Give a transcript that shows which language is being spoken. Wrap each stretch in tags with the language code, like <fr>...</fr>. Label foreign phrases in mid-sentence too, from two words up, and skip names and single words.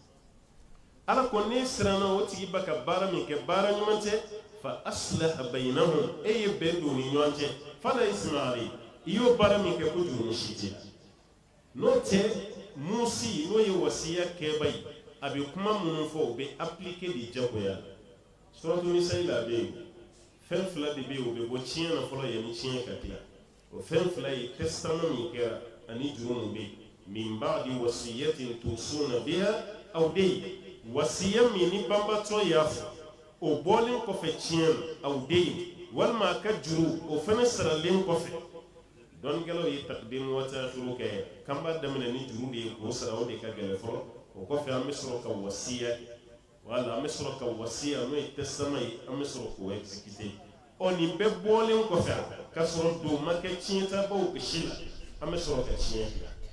<bm>ala ko ne siranna o tigi ba ka baara min kɛ baara ɲuman tɛ</bm> <ar>فأصلح بينهم</ar> <bm>e ye bɛn don ni ɲɔgɔn cɛ</bm> <ar>فلا إثم عليه</ar> <bm>i y'o baara min kɛ ko jurumu si tɛ n'o tɛ musi n'o ye wasiya kɛba ye a bɛ kuma minnu fɔ o bɛ appliquer de jagoya</bm> <ar>سورة النساء</ar> <bm>la bɛ yen fɛn fila de bɛ yen o bɛ bɔ tiɲɛ na fɔlɔ yanni tiɲɛ ka tila o fɛn fila ye testament min kɛra ani juru min bɛ yen</bm> <ar>من بعد وصية توصون بها أو دين</ar> <bm>wasiya min ni banbatɔ y'a fɔ o bɔlen kɔfɛ tiɲɛ na</bm> <ar>أو دين</ar> <bm>walima a ka juru o fana saralen kɔfɛ dɔnnikɛlaw ye</bm> <ar>تقديم وتأخير</ar> <bm>kɛ k'an b'a daminɛ ni juru de ye k'o sara o de ka gɛlɛn fɔlɔ o kɔfɛ an bɛ sɔrɔ ka wasiya wala an bɛ sɔrɔ ka wasiya n'o ye testament ye an bɛ sɔrɔ k'o exécuter nin bɛɛ bɔlen kɔfɛ ka sɔrɔ don ma kɛ tiɲɛtabaw si la an bɛ sɔrɔ ka tiɲɛ kɛ</bm>